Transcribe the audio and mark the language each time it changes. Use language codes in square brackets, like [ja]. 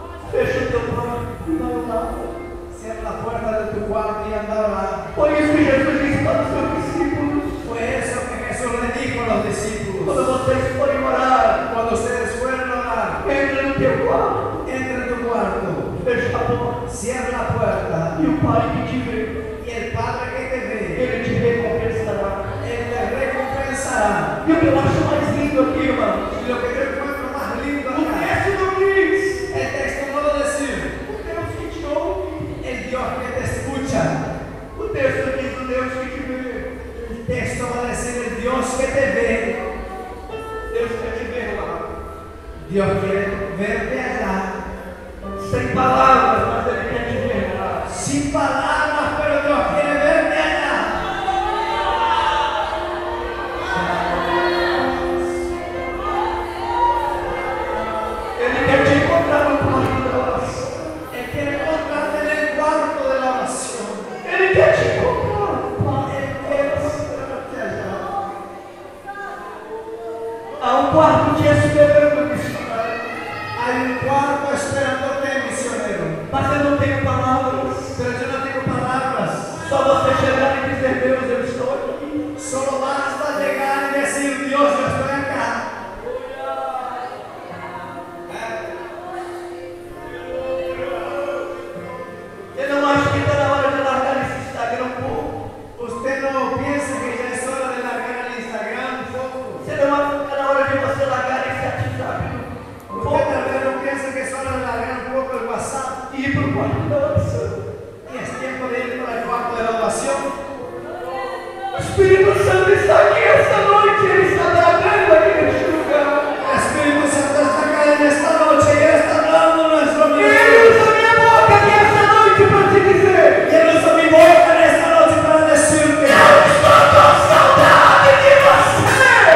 [pt] Fecha o teu quarto e vai orar. [es] Cierra la puerta de tu cuarto y anda a orar. [pt] Foi isso que Jesus disse para os seus discípulos. [es] Fue eso que Jesús le dijo a los discípulos. [pt] Quando vocês forem orar, [es] Cuando ustedes fueron a orar, [pt] entra no teu quarto, [es] entra en tu cuarto, [pt] fecha a porta. [es] cierra la puerta [pt] E o Pai que te vê, [es] y el Padre que te ve, [pt] Ele te recompensará. [es] Él te recompensará. [pt] E o que eu acho mais lindo aqui, irmão, [es] Y lo que yo encuentro más lindo [pt] o [es] acá, [pt] texto não diz [es] el texto no lo decir, [pt] o Deus que te ouve. [es] el Dios que te escucha. [pt] O texto diz o Deus que te vê. [es] El texto va a decir el Dios que te ve. [pt] Deus quer te ver lá. [es] Dios quiere verte allá. [pt] Sem palavras, mas Ele quer te ver lá. [es] Sin palabras, pero Dios quiere verte allá. [pt] Ele quer te encontrar no quarto da oração. [es] Él quiere encontrarte en el cuarto de la oración. [pt] Ele quer te encontrar. [es] Él quiere encontrarte allá. [pt] Há um quarto te esperando, missionário. [es] Hay un cuarto esperándote, misionero. [pt] Mas eu não tenho palavras. [es] Pero yo no tengo palabras. [pt] Só você chegar e dizer: Deus, eu estou aqui. [es] Solo basta llegar y decir: Dios, yo estoy acá. [pt] Eu não acho que está na hora de largar esse Instagram um pouco. [es] Usted no piensa que ya es hora de largar el Instagram un poco. [pt] Você não acha que está na hora de você largar esse WhatsApp um [es] Usted [pt] pouco [es] tal vez no piensa que es hora de largar un poco el WhatsApp. [pt] e ir para o quarto da oração. [es] Y es tiempo de ir para el cuarto de la oración. [pt] O Espírito Santo está aqui esta noite. Ele está tratando aqui neste lugar. [es] El Espíritu Santo está acá en esta noche y Él está hablando en nuestro [pt] E Ele [es] medio. [pt] usa minha boca aqui esta noite para te dizer: [es] Y Él usa mi boca en esta noche para decirte: [pt] eu estou com saudade de você.